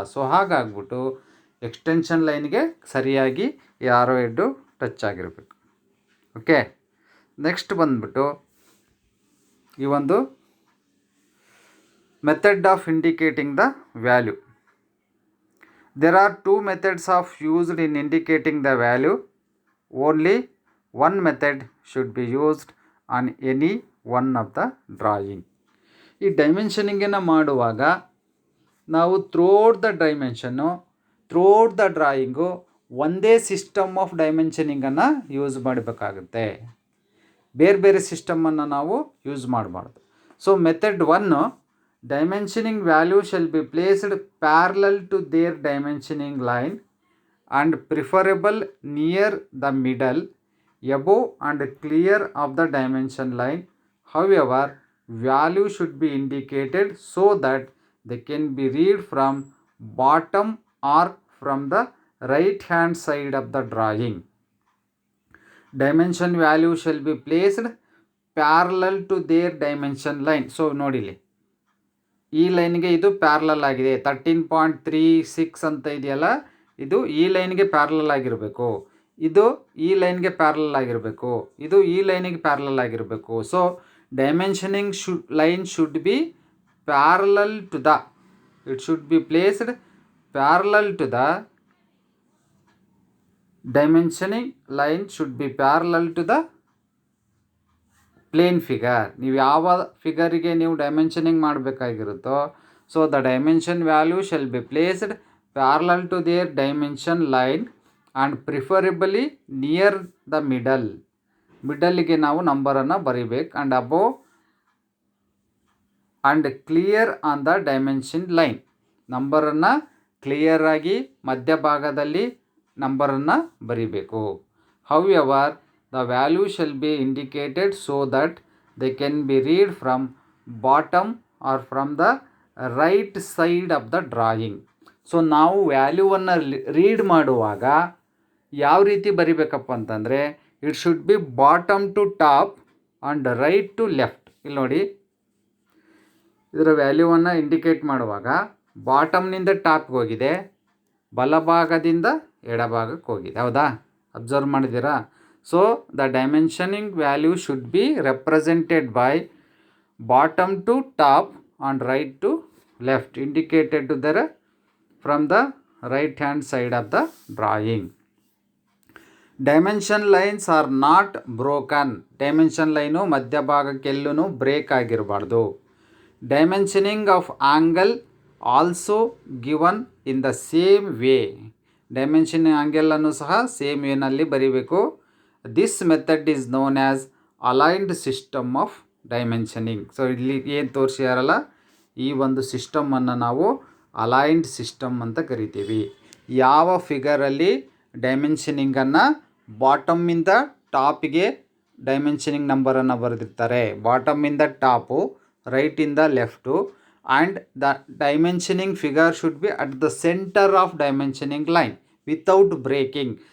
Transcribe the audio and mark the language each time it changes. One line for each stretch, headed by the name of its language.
Kannada: So ಹಾಗಾಗ್ಬಿಟ್ಟು extension ಲೈನ್ಗೆ ಸರಿಯಾಗಿ ಈ ಆರೋ ಹೆಡ್ಡು ಟಚ್ ಆಗಿರಬೇಕು.
English: okay, next
Kannada: ಬಂದ್ಬಿಟ್ಟು ಈ ಒಂದು
English: Method of indicating the value. There are two methods of used in indicating the value. Only one method should be used on any one of the drawing.
Kannada: ಈ ಡೈಮೆನ್ಷನಿಂಗನ್ನು ಮಾಡುವಾಗ ನಾವು throughout the dimension, throughout the drawing ಒಂದೇ system of ಡೈಮೆನ್ಷನಿಂಗನ್ನು use ಮಾಡಬೇಕಾಗುತ್ತೆ. ಬೇರೆ ಬೇರೆ ಸಿಸ್ಟಮನ್ನು ನಾವು use ಮಾಡಬಾರ್ದು.
English: So method 1, dimensioning value shall be placed parallel to their dimensioning line and preferable near the middle, above and clear of the dimension line. However, value should be indicated so that they can be read from bottom or from the right hand side of the drawing. Dimension value shall be placed parallel to their dimension line.
Kannada: So ನೋಡಿಲಿ, ಈ ಲೈನ್ಗೆ ಇದು parallel ಆಗಿದೆ. 13.36 ಅಂತ ಇದೆಯಲ್ಲ, ಇದು ಈ ಲೈನ್ಗೆ ಪ್ಯಾರಲಲ್ ಆಗಿರಬೇಕು, ಇದು ಈ ಲೈನ್ಗೆ ಪ್ಯಾರಲಲ್ ಆಗಿರಬೇಕು, ಇದು ಈ ಲೈನಿಗೆ ಪ್ಯಾರಲಲ್ ಆಗಿರಬೇಕು.
English: So dimensioning line should be parallel to the, it should be placed parallel to the dimensioning line should be parallel to the plane figure.
Kannada: ನೀವು ಯಾವ ಫಿಗರಿಗೆ ನೀವು dimensioning ಮಾಡಬೇಕಾಗಿರುತ್ತೋ,
English: So the dimension value shall be placed parallel to their dimension line and preferably near the middle.
Kannada: ಮಿಡಲ್ಗೆ ನಾವು ನಂಬರನ್ನು ಬರಿಬೇಕು.
English: And above and clear on the dimension line.
Kannada: ನಂಬರನ್ನು ಕ್ಲಿಯರಾಗಿ ಮಧ್ಯಭಾಗದಲ್ಲಿ ನಂಬರನ್ನು ಬರಿಬೇಕು.
English: However the value shall be indicated so that they can be read from bottom or from the right side of the drawing.
Kannada: So ನಾವು ವ್ಯಾಲ್ಯೂವನ್ನು read ಮಾಡುವಾಗ ಯಾವ ರೀತಿ ಬರಿಬೇಕಪ್ಪ ಅಂತಂದರೆ,
English: It should be bottom to top and right to left.
Kannada: ಇಲ್ಲಿ ನೋಡಿ, ಇದರ ವ್ಯಾಲ್ಯೂವನ್ನು ಇಂಡಿಕೇಟ್ ಮಾಡುವಾಗ ಬಾಟಮ್ನಿಂದ ಟಾಪ್ಗೆ ಹೋಗಿದೆ, ಬಲಭಾಗದಿಂದ ಎಡಭಾಗಕ್ಕೆ ಹೋಗಿದೆ. ಹೌದಾ, ಅಬ್ಸರ್ವ್ ಮಾಡಿದ್ದೀರಾ?
English: So the dimensioning value should be represented by bottom to top and right to left, indicated to the from the right hand side of the drawing. Dimension lines are not broken.
Kannada: Dimension line ಮಧ್ಯಭಾಗಕ್ಕೆಲ್ಲೂ break ಆಗಿರಬಾರ್ದು.
English: Dimensioning of angle also given in the same way.
Kannada: Dimensioning ಆಂಗಲನ್ನು ಸಹ same ವೇನಲ್ಲಿ ಬರೀಬೇಕು.
English: This method is known as aligned system of dimensioning.
Kannada: So ಇಲ್ಲಿ ಏನು ತೋರಿಸಿದಾರಲ್ಲ, ಈ ಒಂದು ಸಿಸ್ಟಮನ್ನು ನಾವು aligned system ಅಂತ ಕರಿತೀವಿ. ಯಾವ ಫಿಗರಲ್ಲಿ ಡೈಮೆನ್ಷನಿಂಗನ್ನು ಬಾಟಮಿಂದ ಟಾಪಿಗೆ ಡೈಮೆನ್ಷನಿಂಗ್ ನಂಬರನ್ನು ಬರೆದಿರ್ತಾರೆ, ಬಾಟಮಿಂದ top, ರೈಟಿಂದ left,
English: And the dimensioning figure should be at the centre of dimensioning line without breaking.